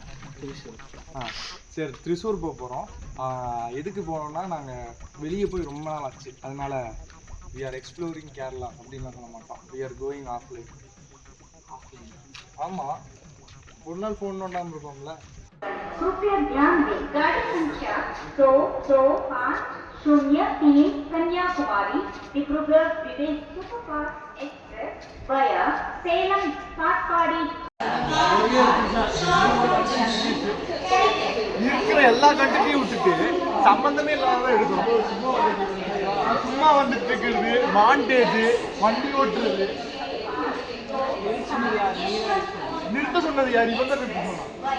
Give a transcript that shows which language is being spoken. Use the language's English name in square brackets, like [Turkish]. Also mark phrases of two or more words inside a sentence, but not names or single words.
[Tamil] திருச்சூர் சரி, திருச்சூர் போக போகிறோம். எதுக்கு போனோம்னா நாங்கள் வெளியே போய் ரொம்ப நாள் ஆச்சு. அதனால [English] we are exploring Kerala [Tamil] அப்படின்லாம் சொல்ல மாட்டோம். [English] we are going offline. [Tamil] ஆமாம், ஒரு நாள் ஃபோன் நோண்டாமல் இருப்போம்ல. [Hindi] कृपया ध्यान दें, गाड़ी संख्या 2250 कन्याकुमारी डिब्रूगढ़ विदेश [English] superfast express [Hindi] वया सेलम काटपाड़ी. [Tamil] இருக்கிற எல்லா கண்ட்ரியும் விட்டுட்டு சம்பந்தமே இல்லாத எடுக்கணும். சும்மா வந்துட்டு இருக்கிறது, மாண்டேஜ், வண்டி ஓட்டுறது. நிறுத்த சொன்னது யார்? இவன் தான் நிறுத்த சொன்னான்.